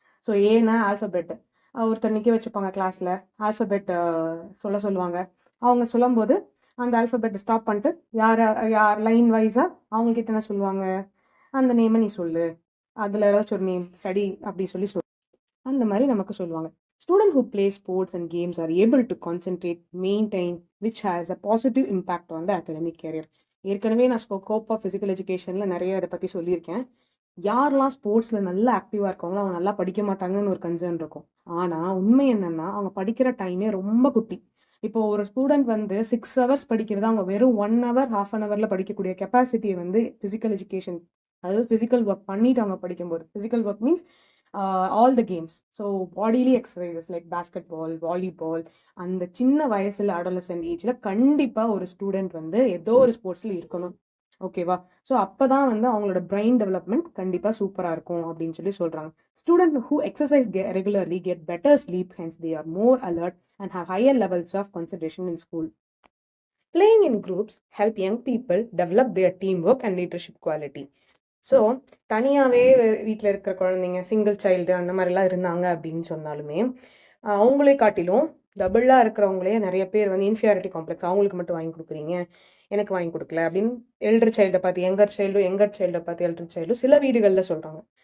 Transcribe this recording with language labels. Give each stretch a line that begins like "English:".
Tamil: So ஏன்னா alphabet ஒருத்தர் நிற்க வச்சுப்பாங்க கிளாஸில், ஆல்ஃபபெட் சொல்லுவாங்க. அவங்க சொல்லும்போது அந்த ஆல்ஃபபெட்டை ஸ்டாப் பண்ணிட்டு யார் லைன் வைஸாக அவங்கக்கிட்ட என்ன சொல்லுவாங்க, அந்த நேமை நீ சொல்லு, அதில் ஏதாச்சும் ஒரு நேம் ஸ்டடி அப்படி சொல்லி அந்த மாதிரி நமக்கு சொல்லுவாங்க.
English: Students who play sports and games are able to concentrate, maintain, which has a positive impact on the academic career.
Tamil: ஏற்கனவே நான் ஸ்கோப் ஆஃப் ஃபிசிக்கல் எஜுகேஷனில் நிறைய இதை பற்றி சொல்லியிருக்கேன். யாரெல்லாம் ஸ்போர்ட்ஸில் நல்லா ஆக்டிவாக இருக்காங்களோ அவங்க நல்லா படிக்க மாட்டாங்கன்னு ஒரு கன்சர்ன் இருக்கும். ஆனால் உண்மை என்னென்னா அவங்க படிக்கிற டைமே ரொம்ப குட்டி. இப்போ ஒரு ஸ்டூடெண்ட் வந்து 6 ஹவர்ஸ் படிக்கிறதா அவங்க வெறும் 1 ஹவர் 1/2 ஹவரில் படிக்கக்கூடிய கெப்பாசிட்டியை வந்து ஃபிசிக்கல் எஜுகேஷன், அதாவது ஃபிசிக்கல் ஒர்க் பண்ணிட்டு அவங்க படிக்கும்போது,
English: Physical work means all the games.
Tamil: So bodily exercises like basket ball, volleyball, அந்த சின்ன வயசில் அடாலசென்ட் ஏஜில் கண்டிப்பாக ஒரு ஸ்டூடெண்ட் வந்து ஏதோ ஒரு ஸ்போர்ட்ஸில் இருக்கணும். ஓகேவா? ஸோ அப்போ தான் வந்து அவங்களோட பிரெயின் டெவலப்மெண்ட் கண்டிப்பாக சூப்பராக இருக்கும் அப்படின்னு சொல்லி சொல்கிறாங்க.
English: Student who exercise regularly get better sleep, hence they are more alert and have higher levels of concentration in school. Playing in groups help young people develop their teamwork and leadership quality.
Tamil: So தனியாகவே வீட்டில் இருக்கிற குழந்தைங்க, single child அந்த மாதிரிலாம் இருந்தாங்க அப்படின்னு சொன்னாலுமே அவங்களே காட்டிலும் டபுளாக இருக்கிறவங்களே நிறைய பேர் வந்து இன்ஃபியாரிட்டி காம்ப்ளெக்ஸ், அவங்களுக்கு மட்டும் வாங்கி கொடுக்குறீங்க, எனக்கு வாங்கி கொடுக்கல அப்படின்னு எல்டர் சைல்டை பார்த்து எங்கர் சைல்டை பார்த்து எல்டர் சைல்டு சில வீடுகளில் சொல்கிறாங்க.